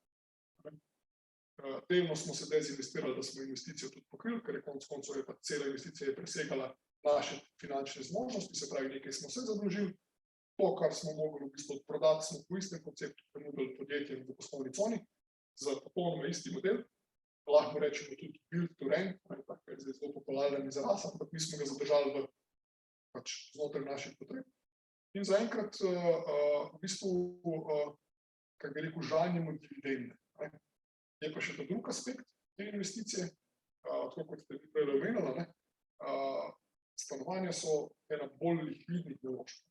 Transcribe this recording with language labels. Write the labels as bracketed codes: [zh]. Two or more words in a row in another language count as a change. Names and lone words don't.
[sl] Delno smo se dezinvestirali, da smo investicijo tudi pokrili, ker je konec koncev je pa cela investicija presegala naše finančne zmožnosti, se pravi, nekaj smo se zadolžili, to, kar smo mogli v bistvu prodati, smo po istem konceptu ponudili podjetjem v poslovni coni za popolnoma isti model. Lahko rečemo tudi [en] build to rent, [sl] tako je zdaj zelo popularen izraz, ampak mi smo ga zadržali pač znotraj naših potreb. In zaenkrat v bistvu, kako bi rekel, žanjemo dividende. Je pa še ta drug aspekt te investicije, tako kot ste prej omenili, stanovanja so ena bolj likvidnih naložb.